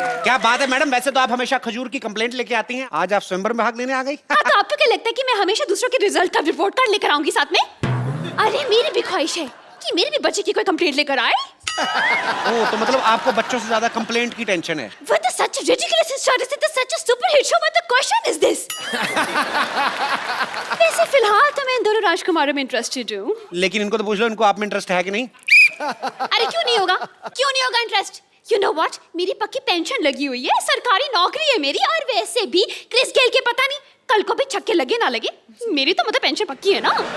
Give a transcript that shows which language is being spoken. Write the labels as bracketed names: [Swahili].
[Hindi] क्या बात है मैडम, वैसे तो आप हमेशा खजूर की कंप्लेंट लेके आती हैं, आज आप स्वयंवर में भाग लेने आ गई. हाँ, तो आपको क्या लगता है कि मैं हमेशा दूसरों के रिजल्ट का रिपोर्ट कार्ड लेकर आऊंगी साथ में? अरे मेरी भी ख्वाहिश है कि मेरे भी बच्चे की कोई कंप्लेंट लेकर आए. ओह, तो मतलब आपको बच्चों से ज्यादा कंप्लेंट की टेंशन है. [English] What is such a ridiculous status? It is such a super hit show. What the question is this? [Hindi] वैसे फिलहाल तो मैं इन दोनों राजकुमारों में इंटरेस्टेड हूँ. लेकिन इनको तो पूछ लो, इनको आप में इंटरेस्ट है कि नहीं? अरे क्यों नहीं होगा इंटरेस्ट? [English] You know what? [Hindi] मेरी पक्की पेंशन लगी हुई है, सरकारी नौकरी है मेरी, और वैसे भी क्रिस गेल के पता नहीं कल को भी छक्के लगे ना लगे, मेरी तो मतलब पेंशन पक्की है ना.